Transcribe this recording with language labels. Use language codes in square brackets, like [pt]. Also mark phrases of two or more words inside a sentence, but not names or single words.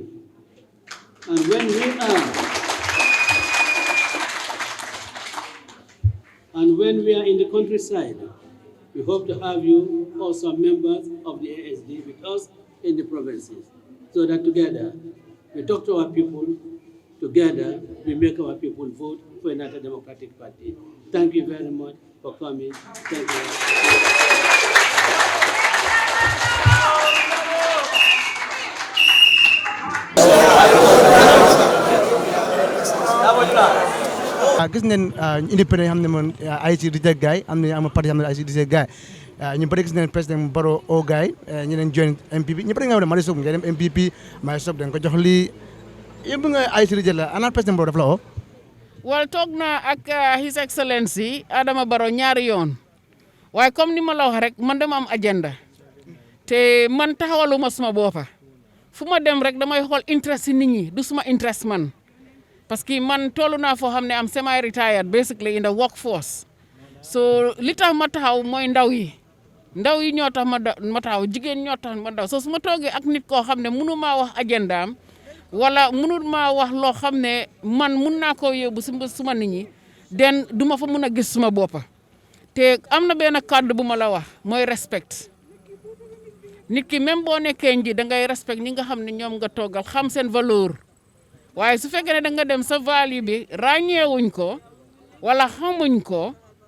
[en] And when we are in the countryside, we hope to have you also members of the ASD with us in the provinces, so that together we talk to our people, together we make our people vote for another Democratic Party. Thank you very much for coming. Thank you. [wo] gis ngeen indépendant xam ne moom ay ci reject gaay am na am parti xam ne ay ci reject gaay ñu bëri gis ngeen président Barrow o gaay ñeneen join MPP ñu bëri nga xam ne Marisol nga dem MPP Marisol dañ ko jox lii yëpp nga ay ci reject la ana président Barrow daf la oo wal toog na ak His Excellency Adama Barrow ñaari yoon waaye comme ni ma la wax rek man dama am agenda te man taxawaluma suma boppa fu ma dem rek damay xool interest nit ñi du suma interest man [fr] parce que [wo] man tollu naa foo xam ne am [en] semi retired basically in the workforce [wo] so li tax ma taxaw mooy ndaw yi ñoo tax ma taxaw jigéen ñoo tax ma daw so su ma toogee ak nit koo xam ne mënu maa wax agendaam wala mënu maa wax loo xam ne man mun naa koo yóbbu suma nit ñi den du ma fa mun a gis suma boppa te am na benn kàddu bu ma la wax mooy respect nit ki même boo nekkee nji da ngay respect ñi nga xam ne ñoom nga toogal xam seen valeur waaye su fekkee ne da nga dem sa value bi ràññeewuñ ko wala xamuñ ko